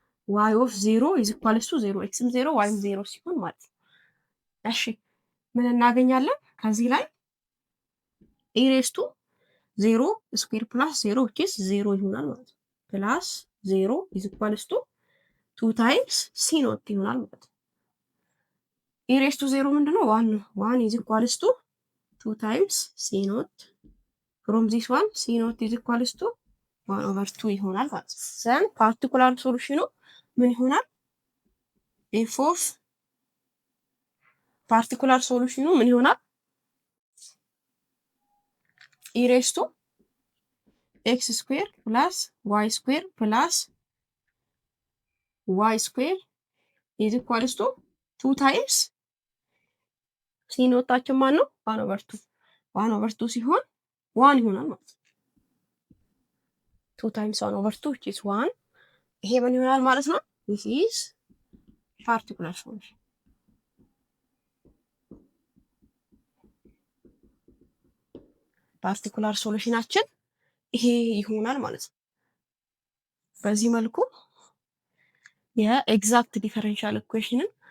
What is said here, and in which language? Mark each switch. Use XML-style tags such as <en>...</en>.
<en>y of 0 is equals to 0 xም 0 yም 0</en> <am>ሲሆን ማለት ነው። እሺ ምን እናገኛለን? ከዚህ ላይ</am> <en>e raised to 0 square plus 0 which is 0</en> <am>ይሆናል ማለት ነው።</am> <en>plus 0 is equals to 2 times c naught ይሆናል ማለት ነው። e raised to 0</en> <am>ምንድነው? 1 ነው።</am> <en>1 is equals to 2 times c naught from this one c naught is equals to 1/2</en> <am>ይሆናል ማለት ነው።</am> <en>then particular solution</en> <am>ምን ይሆናል?</am> <en>f of particular solution</en> <am>ምን ይሆናል?</am> <en>e raised to x square plus y square plus y square is equals to 2 times c ኖታችን</en> <am>ማን ነው? 1/2 ሲሆን 1 ይሆናል ማለት ነው።</am> <en>2 times 1/2 which is 1</en> <am>ይሄ ምን ይሆናል ማለት ነው?</am> <en>this is particular solution</en> <am>ፓርቲኩላር ሶሉሽናችን ይሄ ይሆናል ማለት ነው። በዚህ መልኩ የኤግዛክት ዲፈረንሻል ኢኩዌሽንን</am>